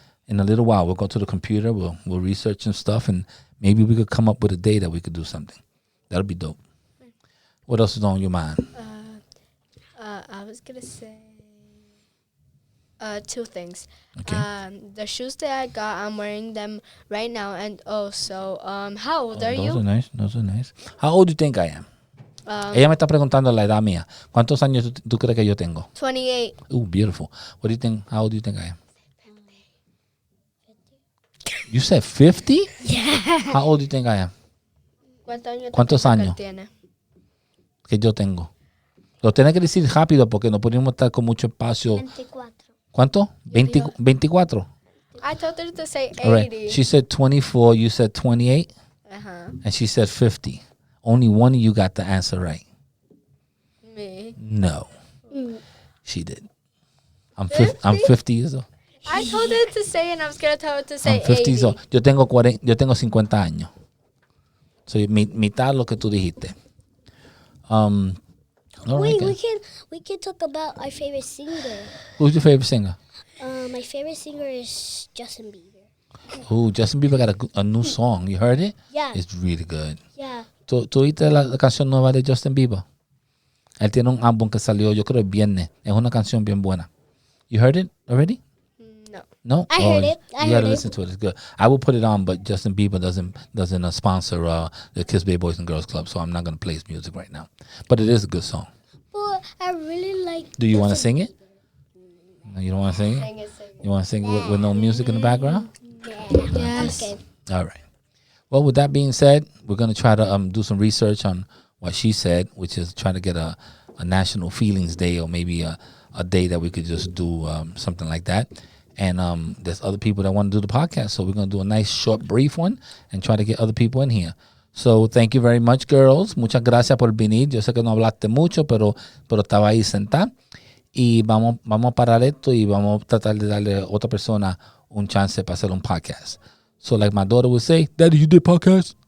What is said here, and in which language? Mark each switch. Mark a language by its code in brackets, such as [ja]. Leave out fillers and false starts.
[en] In a little while, we'll go to the computer. We'll research some stuff, and maybe we could come up with a day that we could do something. That'll be dope. What else is on your mind? I was gonna say two things. Okay. The shoes that I got, I'm wearing them right now, and also, how old are you? Those are nice. How old do you think I am? [es] Ella me está preguntando la edad mía. ¿Cuántos años tú crees que yo tengo? 28. [en] Ooh, beautiful. What do you think? How old do you think I am? You said 50? Yeah. How old do you think I am? [es] ¿Cuántos años? Tiene? Que yo tengo. Lo tenés que decir rápido porque no podemos estar con mucho espacio. 24. ¿Cuánto? 24. [en] I told her to say 80. All right. She said 24. You said 28. Uh-huh. And she said 50. Only one of you got the answer right. Me. No. She did. I'm 50 years old. I told her to say, and I was going to tell her to say I'm 50 80. years old. [es] Yo tengo 50 años. So mitad lo que tú dijiste. [en] All Wait, right, we can talk about our favorite singer. who's your favorite singer? My favorite singer is Justin Bieber. Oh, Justin Bieber got a new song. You heard it? Yeah. It's really good. Yeah. [es] ¿Tú oíste la canción nueva de Justin Bieber? Él tiene un álbum que salió, yo creo, el viernes. Es una canción bien buena. [en] You heard it already? No. No? I heard it. I You gotta heard listen to it. It's good. I will put it on, but Justin Bieber doesn't sponsor the Kiss Bay Boys and Girls Club, so I'm not going to play his music right now. But it is a good song. But I really like. Do you want to sing it? No, you don't want to sing it? You want to sing it with no music in the background? Yes. Okay. All right. Well, with that being said, we're going to try to do some research on what she said, which is try to get a National Feelings Day, or maybe a day that we could just do something like that. And there's other people that want to do the podcast, so we're going to do a nice, short, brief one and try to get other people in here. So thank you very much, girls. [es] Muchas gracias por venir. Yo sé que no hablaste mucho, pero estaba ahí sentada. Y vamos a parar esto y vamos a tratar de darle a otra persona un chance para hacer un podcast. [en] So like my daughter would say, Daddy, you did podcast?